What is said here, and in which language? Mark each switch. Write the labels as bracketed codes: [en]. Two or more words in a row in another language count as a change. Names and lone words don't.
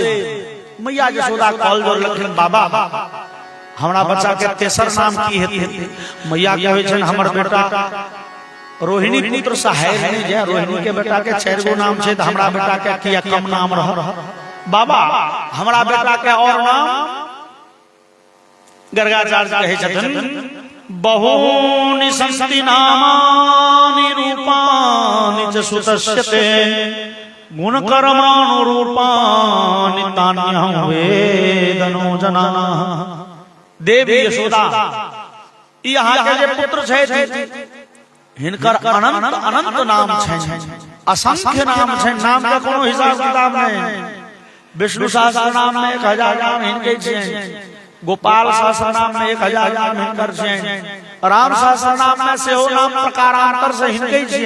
[mai] मैया यशोदा कॉल जोड़लखिन बाबा हमरा बच्चा के तेसर नाम की हेतै। मैया कहै छन हमर बेटा रोहिणी पुत्र सहाय नहीं जे रोहिणी के बेटा के 4 गो नाम छै त हमरा बेटा के किया कम नाम रह। बाबा हमरा बेटा के और नाम गर्गाचार्य कहै छथिन [sa] बहूनि सन्ति नामानि रूपानि च सुतस्यते गुणकर्मानुरूपानि तान्यहं वेदनो जनाः। [mai] देवी यशोदा यहाँ के जे पुत्र छै हिनकर अनंत अनंत नाम छै, असंख्य नाम छै, नाम का कोनो हिसाब किताब नहीं। विष्णु सहस्त्र नाम में 1000 नाम हिनके छै, गोपाल सहस्त्र नाम में 1000 नाम हिनकर छै, राम सहस्त्र नाम में सेहो नाम प्रकारांतर से हिनके छै।